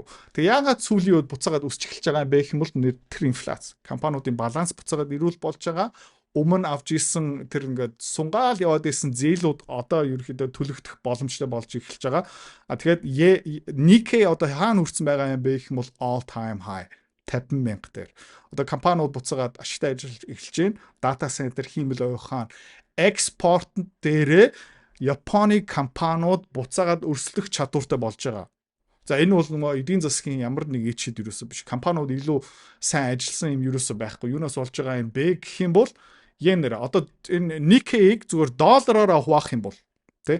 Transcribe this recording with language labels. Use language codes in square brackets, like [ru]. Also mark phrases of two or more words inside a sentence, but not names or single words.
[mn] Тэгээ яагаад сүүлийн үед буцаагаад өсч эхэлж байгаа юм бэ гэх юм бол тэр инфляц. Компаниудын баланс буцаагаад ирүүл болж байгаа. Өмнө авч исэн тэр ингээд сунгаал яваад исэн зээлүүд одоо ерөөхдөө төлөгдөх боломжтой болж эхэлж байгаа. Тэгээд Nikkei одоо хаана хүрсэн байгаа юм бэ гэх юм бол [en] all time high [mn] 50 мянга дээр. Одоо компаниуд буцаагаад ашигтай ажиллаж эхэлж байна. Дата центр хиймэл ойхан экспорт дээрээ Японы компаниуд буцаагаад өрсөлдөх чадвартай болж байгаа. За энэ бол нөгөө эдийн засгийн ямар нэг ичэд юусоо биш. Компаниуд илүү сайн ажилласан юм юусоо байхгүй. Юунаас болж байгаа юм бэ гэх юм бол йенээр одоо энэ Nikkei-г зүгээр доллараар хуваах юм бол тий.